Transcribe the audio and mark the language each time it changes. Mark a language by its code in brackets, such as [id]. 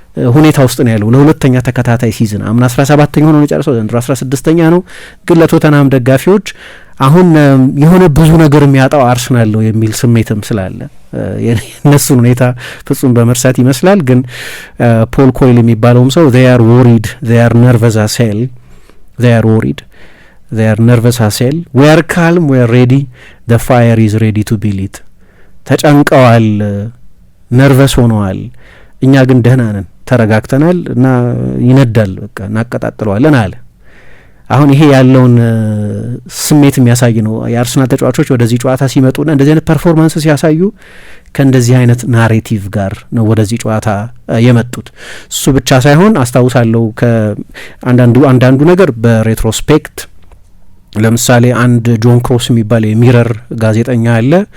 [am] ሁኔታ ውስጥ ነው ያለው ለሁለተኛ ተከታታይ ሲዝን። አምና 17ኛ ሆኖ የጨረሰው ዘንድሮ 16ኛ ነው። ግን ለቶተንሃም ደጋፊዎች አሁን የሆነ ብዙ ነገር የሚያጣው አርሰናል ነው የሚል ስሜትም ስላለ የነሱን ሁኔታ ፍጹም በመርሳት ይመስላል። ግን ፖል ኮይል የሚባለውም ሰው [en] they are worried they are nervous as hell they are worried they are nervous as hell, we are calm, we are ready, the fire is ready to be lit. [am] ተጨንቀዋል፣ ነርቨስ ሆነዋል፣ እኛ ግን ደህና ነን፣ ተረጋግተናል እና ይነዳል፣ በቃ እናቀጣጥለዋለን አለ። አሁን ይሄ ያለውን ስሜት የሚያሳይ ነው። የአርሰናል ተጫዋቾች ወደዚህ ጨዋታ ሲመጡና እንደዚህ አይነት ፐርፎርማንስ ሲያሳዩ ከእንደዚህ አይነት ናሬቲቭ ጋር ነው ወደዚህ ጨዋታ የመጡት። እሱ ብቻ ሳይሆን አስታውሳለሁ ከአንዳንዱ ነገር በሬትሮስፔክት ለምሳሌ አንድ ጆን ክሮስ የሚባል የሚረር ጋዜጠኛ አለ።